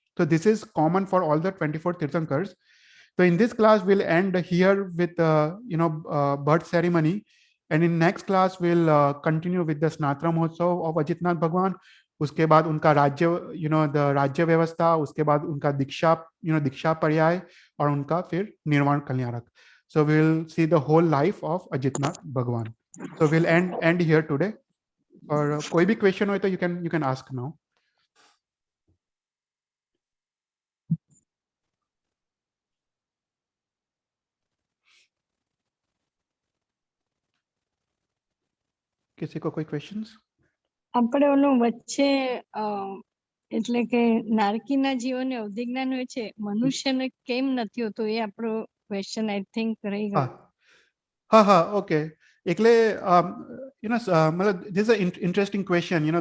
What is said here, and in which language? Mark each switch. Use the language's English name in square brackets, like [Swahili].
[English] So this is common for all the 24 Tirthankars. So in this class we'll end here with birth ceremony, and in next class we'll continue with the Snatra Mahotsav of Ajitnath Bhagwan. [Hindi] उसके बाद उनका राज्य the राज्य व्यवस्था, उसके बाद उनका दीक्षा दीक्षा पर्याय, और उनका फिर निर्वाण कल्याणक. [English] So we'll see the whole life of Ajitnath Bhagwan. So we'll end here today. [Hindi] और कोई भी क्वेश्चन हो तो [English] you can ask now. [Hindi] किसी को कोई क्वेश्चंस? [Gujarati] આપણે ઓલું વચ્ચે એટલે કે નારકીના જીવોને અવધિજ્ઞાન હોય છે, મનુષ્યને કેમ નથી હોતું, એ આપણો ક્વેશ્ચન આઈ થિંક રહી ગયો. [Hindi] हाँ, ओके. [English] એટલે मतलब this is a interesting question.